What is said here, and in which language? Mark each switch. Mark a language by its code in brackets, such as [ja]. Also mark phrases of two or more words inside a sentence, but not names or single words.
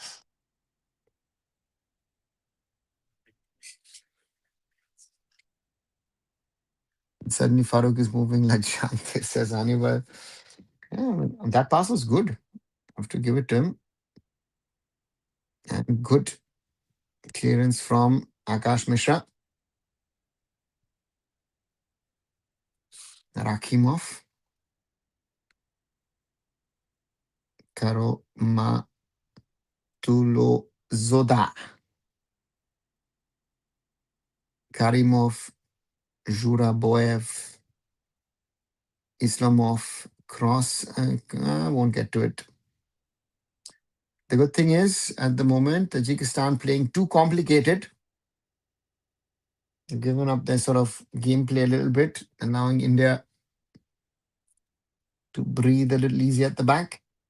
[en] Suddenly Farooq is moving like Shante, says Hannibal. Yeah, that pass was good. I have to give it to him. And good clearance from Akash Mishra. Rakimov. Tursunzoda. Karimov. Zhuraboyev. Islamov. Cross. I won't get to it. The good thing is, at the moment, Tajikistan playing too complicated. They've given up their sort of gameplay a little bit, allowing India to breathe a little easy at the back.